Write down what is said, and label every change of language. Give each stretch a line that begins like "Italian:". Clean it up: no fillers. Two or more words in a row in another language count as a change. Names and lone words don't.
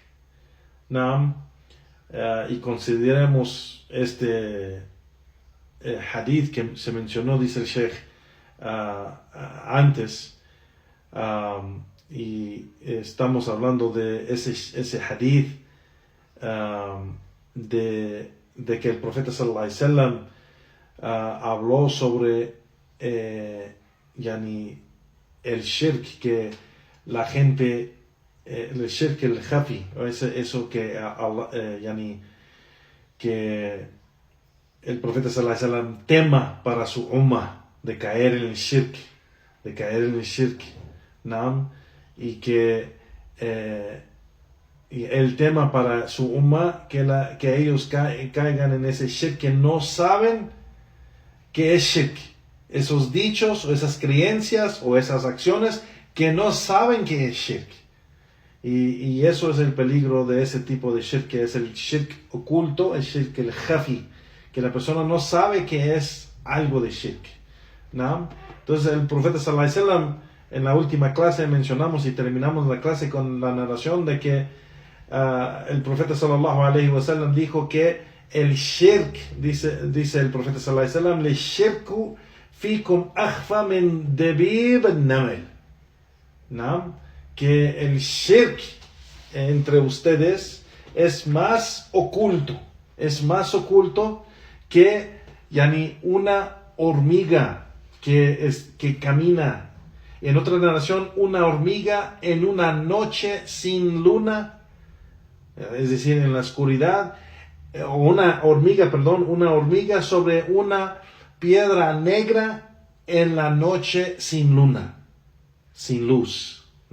Spanish: y consideremos este hadith que se mencionó, dice el Sheikh antes, y estamos hablando de ese hadith de que el profeta
Arabic: صلى الله عليه وسلم
Spanish: habló sobre el shirk, que la gente, el
Arabic: شرك الخفي,
Spanish: eso que que el profeta
Arabic: صلى الله عليه وسلم
Spanish: tema para su ummah de caer en el shirk, y que y el tema para su ummah que ellos caigan en ese shirk, que no saben qué es shirk, esos dichos o esas creencias o esas acciones que no saben qué es shirk. Y eso es el peligro de ese tipo de shirk, que es el shirk oculto, el
Arabic: شرك الخفي,
Spanish: que la persona no sabe que es algo de shirk. Entonces el profeta
Arabic: صلى الله عليه وسلم,
Spanish: en la última clase mencionamos y terminamos la clase con la narración de que el profeta
Arabic: صلى الله عليه وسلم
Spanish: dijo que el shirk, dice el profeta
Arabic: صلى الله عليه وسلم, للشرك فيكم أخفى من دبيب النمل,
Spanish: que el shirk entre ustedes es más oculto que una hormiga que camina. En otra narración, una hormiga en una noche sin luna, es decir, en la oscuridad, o una hormiga sobre una piedra negra en la noche sin luna, sin luz.